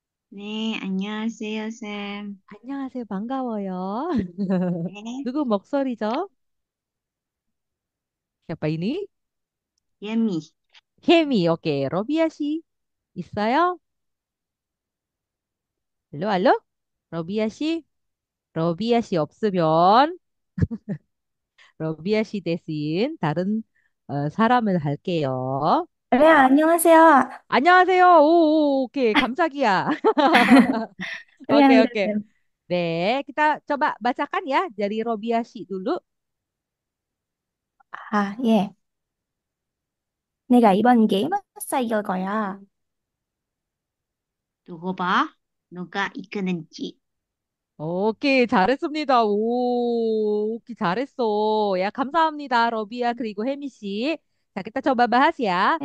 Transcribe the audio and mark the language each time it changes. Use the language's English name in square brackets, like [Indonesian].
[Korean] 네, 안녕하세요, 쌤. 안녕하세요. 반가워요. 네, 누구 목소리죠? [Indonesian] Siapa ini? [Korean] 예미. Hemi. Oke, Robia 씨 있어요? 알로, 알로? 로비아 씨? 로비아 씨 없으면 러비아 씨 대신 다른 사람을 할게요. 네, 안녕하세요. 안녕하세요. 오, 오케이. 감사기야. 네, Oke, 네, oke. 네. [Indonesian] Dek, kita coba bacakan ya dari Robiashi dulu. [Korean] 아, 예. 내가 이번 게임에서 이길 거야. 두고 봐. 누가 이끄는지. 오케이, 잘했습니다. 오, 오케이, 잘했어. 야, 감사합니다, 러비야. 그리고 혜미 씨. 자, [Indonesian] kita coba bahas ya.